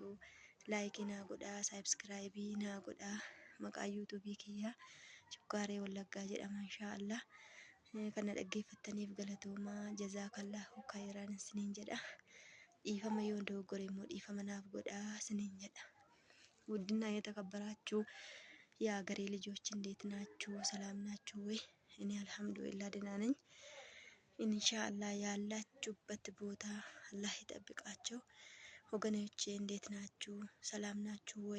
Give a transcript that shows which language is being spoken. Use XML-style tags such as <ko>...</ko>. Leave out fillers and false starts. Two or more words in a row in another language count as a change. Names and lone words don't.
<om>Laayikii naa godhaa, saabskraayibii naa godhaa. Maqaa yuutuubii kiyya Shukkaaree Wallaggaa jedhama inshaallah. Kana dhaggeeffattaniif galatoomaa</om> <ar>جزاك الله خيرا</ar> <om>isiniin jedha. Dhiifama yoo dogoggore immoo dhiifama naaf godhaa isiniin jedha.</om> <am>ውድና የተከበራችሁ የሀገሬ ልጆች እንዴት ናችሁ? ሰላም ናችሁ ወይ? እኔ አልሐምዱሊላህ ደህና ነኝ። ኢንሻአላህ ያላችሁበት ቦታ አላህ ይጠብቃችሁ። ወገኖቼ እንዴት ናችሁ? ሰላም ናችሁ ወይ?</am>